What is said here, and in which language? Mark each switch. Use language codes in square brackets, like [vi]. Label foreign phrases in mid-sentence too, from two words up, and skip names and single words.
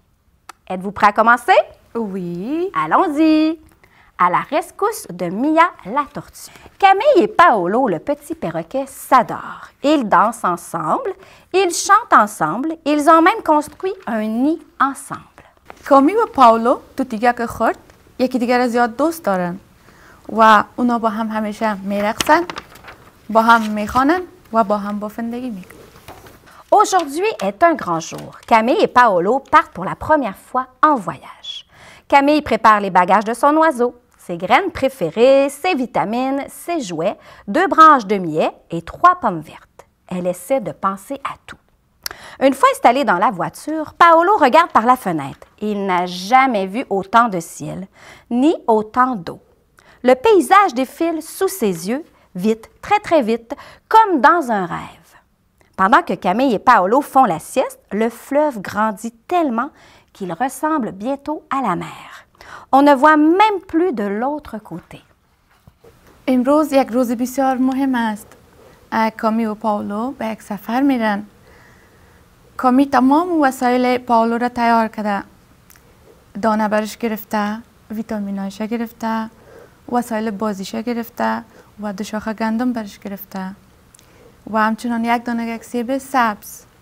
[fr] Êtes-vous prêts à commencer? Oui. Allons-y! À la rescousse de Mia la tortue. Camille et Paolo, le petit perroquet, s'adorent. Ils dansent ensemble, ils chantent ensemble, ils ont même construit un nid ensemble. [fa] کامی و پاولو تو دیگه خورد یکی دیگر را زیاد دوست دارن و اونا با هم همیشه میرقصن با هم میخوانن و با هم بافندگی میکنن. [fr] Aujourd'hui est un grand jour. Camille et Paolo partent pour la première fois en voyage. Camille prépare les bagages de son oiseau, ses graines préférées, ses vitamines, ses jouets, 2 branches de millet et 3 pommes vertes. Elle essaie de penser à tout. Une fois installé dans la voiture, Paolo regarde par la fenêtre. Il n'a jamais vu autant de ciel, ni autant d'eau. Le paysage défile sous ses yeux, vite, très vite, comme dans un rêve. Pendant que Camille et Paolo font la sieste, le fleuve grandit tellement qu'il ressemble bientôt à la mer. On ne voit même plus de l'autre côté. [fa] امروز یک روز بسیار مهم است. کامی و پاولو به یک سفر میرن. کامی تمام وسایل پاولو را تیار کرده. دانه برش گرفته، ویتامینایش گرفته، وسایل بازیش گرفته و 2 شاخه گندم برش گرفته و همچنان یک دانه یک سیب سبز.